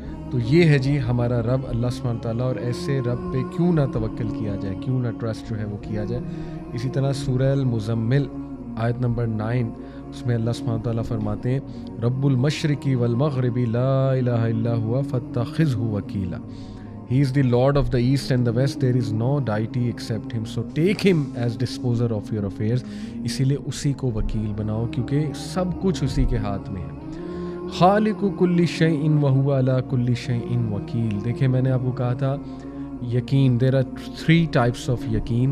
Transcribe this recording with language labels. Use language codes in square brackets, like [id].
[ur] تو یہ ہے جی ہمارا رب اللہ سبحانہ و تعالیٰ, اور ایسے رب پہ کیوں نہ توکل کیا جائے, کیوں نہ ٹرسٹ جو ہے وہ کیا جائے. اسی طرح سورہ المزمل آیت نمبر 9 اس میں اللہ سبحانہ و تعالیٰ فرماتے ہیں [ar] رب المشرقی والمغرب لا الہ الا ہوا فاتخذہ وکیلا. [en] He is the Lord of the East and the West. There is no deity except him. So take him as disposer of your affairs. [ur] اسی لیے اسی کو وکیل بناؤ کیونکہ سب کچھ اسی کے ہاتھ میں ہے. [ar] خالق کل شیء وہو علی کل شیء وکیل. [ur] دیکھیں میں نے آپ کو کہا تھا یقین, [en] there are 3 types of [ur] یقین.